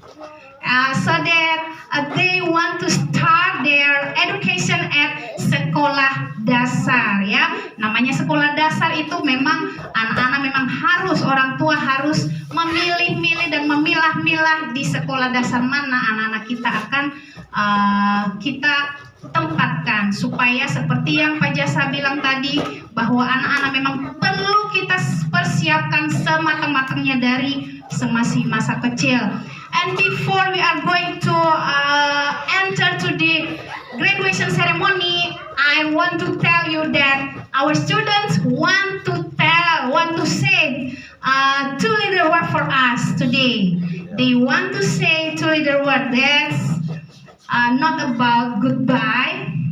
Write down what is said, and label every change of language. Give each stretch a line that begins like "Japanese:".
English: So that they want to start their education at sekolah dasar, ya.
Indonesian: Namanya sekolah dasar itu memang anak-anak memang harus, orang tua harus memilih-milih dan memilah-milah di sekolah dasar mana anak-anak kita akan kita tempatkan, supaya seperti yang Pak Jasa bilang tadi, bahwa anak-anak memang perlu kita persiapkan sematang-matangnya dari semasa masa kecil.
English: And before we are going to enter to the graduation ceremony, I want to tell you that our students want to say two little words for us today. They want to say two little words that's not about goodbye.